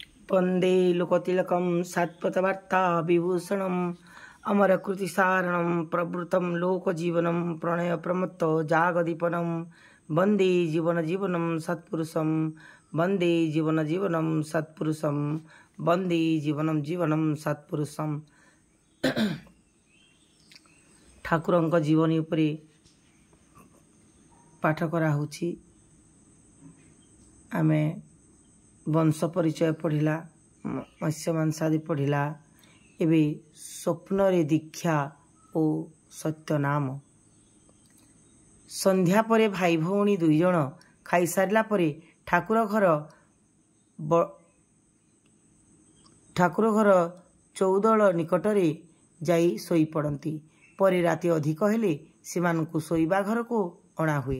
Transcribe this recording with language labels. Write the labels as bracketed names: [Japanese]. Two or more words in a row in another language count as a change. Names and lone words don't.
[Sanskrit] वंदे लोकतिलकं सत्पथवार्ता विभूषणम् अमरकृतिसारणं प्रवृतं लोकजीवनं प्रणय प्रमत्त जागदीपनं वंदे जीवनं सत्पुरुषं वंदे जीवनं सत्पुरुषं वंदे जीवनं सत्पुरुषं। [Odia] ଠାକୁରଙ୍କ ଜୀବନୀ ଉପରେ ପାଠ କରା ହୋଛି। ଆମେ ବଂଶ ପରିଚୟ ପଢ଼ିଲା, ମତ୍ସ୍ୟ ମାଂସାଦି ପଢ଼ିଲା, ଏବଂ ସ୍ୱପ୍ନ ରେ ଦୀକ୍ଷା ଓ ସତ୍ୟ ନାମ। ସନ୍ଧ୍ୟା ପରେ ଭାଇ ଭଉଣୀ ଦୁଇ ଜଣ ଖାଇ ସାରିଲା ପରେ ଠାକୁର ଘର ଚଉଦଲ ନିକଟରେ ଯାଇ ଶୋଇ ପଡ଼ନ୍ତି। ପରେ ରାତି ଅଧିକ ହେଲେ ସେମାନଙ୍କୁ ଶୋଇବା ଘର କୁ ଅଣା ହୁଏ।